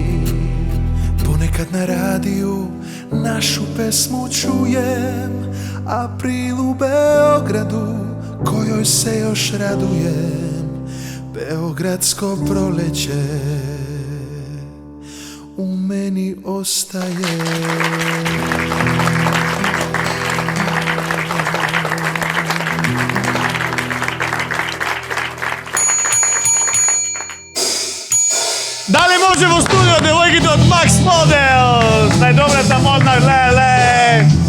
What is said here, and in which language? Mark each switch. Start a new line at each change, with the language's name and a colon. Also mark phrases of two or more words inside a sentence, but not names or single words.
Serbian: Ponekad na radiju našu pesmu čujem. April u Beogradu, kojoj se još radujem. Beogradsko proleće u meni ostaje.
Macedonian: Да ли може во студио девојките од Max Models? Најдобрата модна леле!